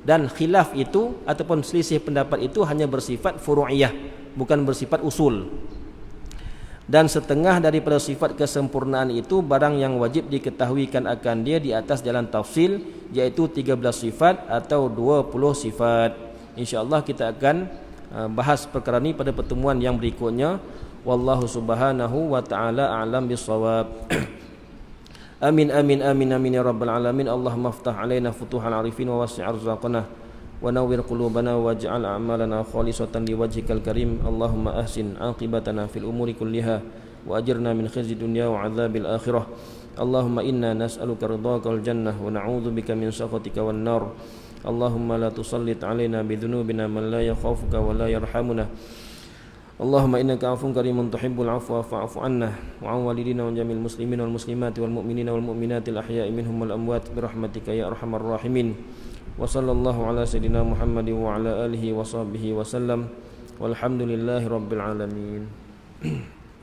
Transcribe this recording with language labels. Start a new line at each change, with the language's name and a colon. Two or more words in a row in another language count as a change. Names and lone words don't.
Malay: Dan khilaf itu ataupun selisih pendapat itu hanya bersifat furu'iyah, bukan bersifat usul. Dan setengah daripada sifat kesempurnaan itu barang yang wajib diketahuikan akan dia di atas jalan tafsil, iaitu 13 sifat atau 20 sifat. InsyaAllah kita akan bahas perkara ini pada pertemuan yang berikutnya.
Arabic: والله سبحانه وتعالى أعلم بالصواب. آمين آمين آمين آمين يا رب العالمين. اللهم افتح علينا فتوح العارفين ووسع أرزاقنا ونور قلوبنا واجعل أعمالنا خالصة لوجهك الكريم. اللهم أحسن عاقبتنا في الأمور كلها وأجرنا من خزي الدنيا وعذاب الآخرة. اللهم إنا نسألك رضاك الجنة ونعوذ بك من سخطك والنار. اللهم لا تسلط علينا بذنوبنا من لا يخافك ولا يرحمنا. اللهم إنك عفو كريم تحب العفو فاعف عنا وعن والدينا وجميع المسلمين والمسلمات والمؤمنين والمؤمنات الأحياء منهم والأموات برحمتك يا أرحم الراحمين. وصلى الله على سيدنا محمد وعلى آله وصحبه وسلم. والحمد لله رب العالمين.